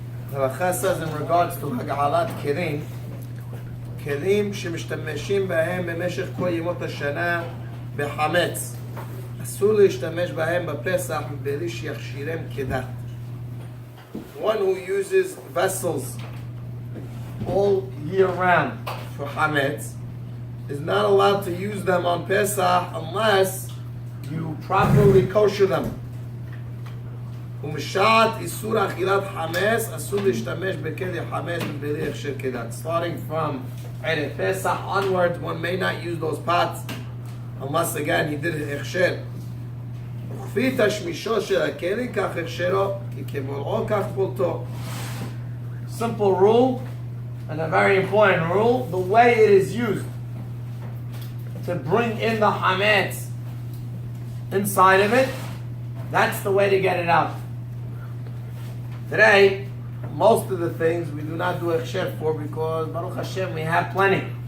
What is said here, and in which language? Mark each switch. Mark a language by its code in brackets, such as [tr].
[en] The halacha says in regards to [he] הגעלת כלים, כלים שמשתמשים בהם במשך כל ימות השנה בחמץ. אסור להשתמש בהם בפסח מבלי שיכשירם כדת. [en] One who uses vessels all year round for chametz is not allowed to use them on Pesach unless you properly kosher them. [he] ומשעת איסור אכילת חמץ, אסור להשתמש בכלי חמץ מבלי הכשר כדת. [en] Starting from Erev Pesach onwards, one may not use those pots unless again he did הכשר. [he] וכפי תשמישו של הכלי, כך הכשרו, כי כבולעו כך פולטו. [en] Simple rule, and a very important rule, the way it is used to bring in the hametz inside of it, that's the way to get it out. Today, most of the things we do not do ekshir for because Baruch Hashem we have plenty.